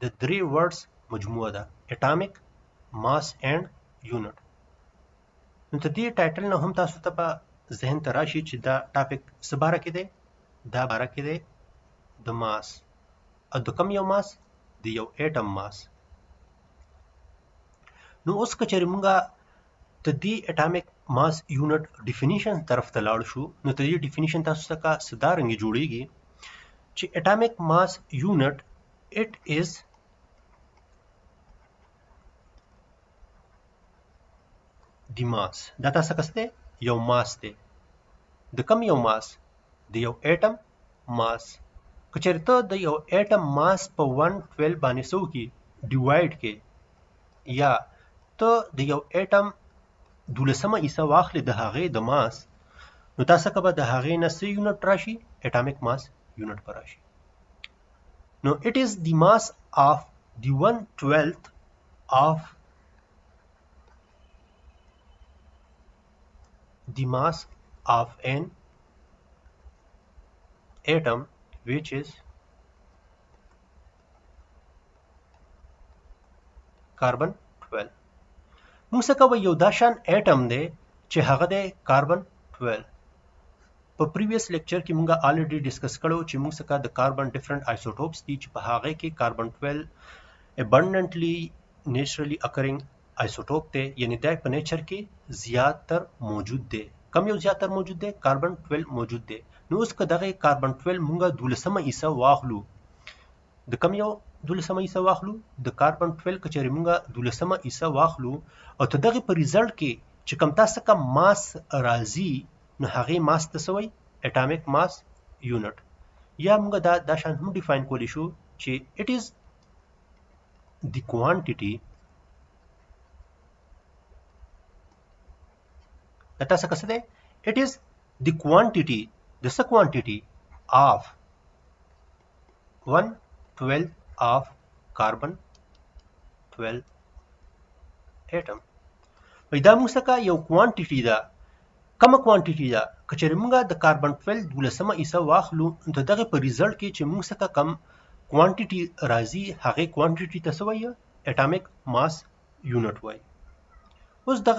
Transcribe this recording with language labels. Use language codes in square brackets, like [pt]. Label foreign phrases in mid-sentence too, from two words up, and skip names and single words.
[ps] درې ورډز مجموعه ده [en] atomic mass and unit [ps] نو ته دې ټایټل نه هم تاسو ته په ذهن ته راشي چې دا ټاپک څه باره کې دی دا باره کې دی د ماس او د کوم یو ماس د یو اټم ماس نو اوس که چېرې مونږه د دې [en] atomic mass unit [ps] ډیفینیشن طرف ته لاړ شو نو د دې ډیفینیشن تاسو څخه څه جوړیږي چې [en] atomic mass unit it is the mass [ps] دا تاسو څه دی یو ماس دی د کوم یو ماس د یو اټم ماس که چېرې ته د یو اټم ماس په 112 باندې سو کې ډیوایډ کې یا ته د یو اټم دولسمه حصہ واخلې د هغې د ماس نو تاسو که به د هغې نه څه یونټ راشي [en] atomic mass unit [ps] به راشي نو [en] it is the mass of the 1/12 of the mass of an atom which is carbon 12 [ps] موږ څه کوو یو داشان اټم دی چې هغه دی کاربن 12 په [en] previous lecture [ps] کې مونږه [en] already discuss [ps] کړو چې موږ څخه د کاربن [en] different isotopes [ps] دي چې په هغه کې کاربن 12 [en] abundantly naturally occurring isotope [ps] دی یعنی دا په نیچر کې زیاتر موجود دی کم یو زیاتر موجود دی کاربن 12 موجود دی نو اوس که دغه کاربن 12 مونږه دولسمه حصہ واخلو د کم یو دولسمه حصہ واخلو د کاربن 12 که چېرې مونږه دولسمه حصہ واخلو او ته دغه په ریزلټ کې چې کم تاسو کم ماس راځي نو هغه ماس ته څه وایي [en] atomic mass unit [ps] یا موږ دا شان هم ډیفاین کولی شو چې [en] it is the quantity [ps] دا تاسو څه دی [en] it is the quantity the quantity of 1/12 of carbon [ps] 12 atom دا موږ څخه یو کوانټیټي ده کومه کوانټیټي ده که چېرې موږ د کاربن 12 دولسمه حصہ واخلو نو دغه په ریزلټ کې چې موږ څخه کم کوانټیټي راځي هغه کوانټیټي ته څه وایي [en] atomic mass unit [ps] وایي اوس دغه